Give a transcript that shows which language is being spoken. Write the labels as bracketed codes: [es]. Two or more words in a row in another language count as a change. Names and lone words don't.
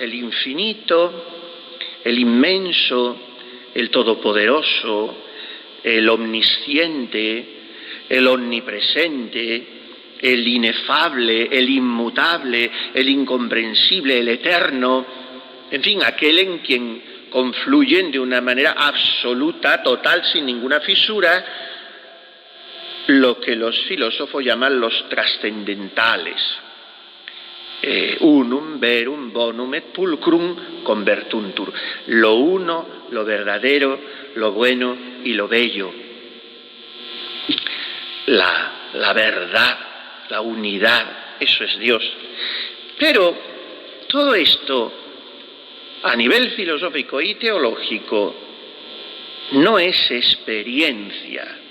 [es] el infinito, el inmenso, el todopoderoso, el omnisciente, el omnipresente, el inefable, el inmutable, el incomprensible, el eterno, en fin, aquel en quien confluyen de una manera absoluta, total, sin ninguna fisura, lo que los filósofos llaman los trascendentales. [la] Unum, verum, bonum et pulcrum convertuntur. [es] Lo uno, lo verdadero, lo bueno y lo bello. La verdad, la unidad, eso es Dios. Pero todo esto, a nivel filosófico y teológico, no es experiencia.